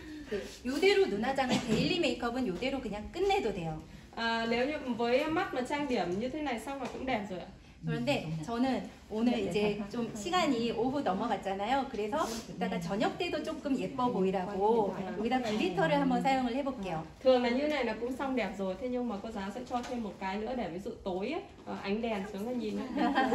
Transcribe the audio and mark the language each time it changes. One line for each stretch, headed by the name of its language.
Korean: 네, 요대로 눈화장을 데일리 메이크업은 요대로 그냥 끝내도 돼요.
Vietnamese: Nếu như với mắt mà trang điểm như thế này xong là cũng đẹp rồi ạ.
Korean: 그런데 저는 오늘 이제 좀 시간이 오후 넘어갔잖아요. 그래서 이따가 저녁 때도 조금 예뻐 보이라고 여기다 글리터를 한번 사용을 해볼게요.
Vietnamese: Thường là như này là cũng xong đẹp rồi. Thế nhưng mà cô giáo sẽ cho thêm một cái nữa để ví dụ tối ấy, ánh đèn xuống là nhìn nó.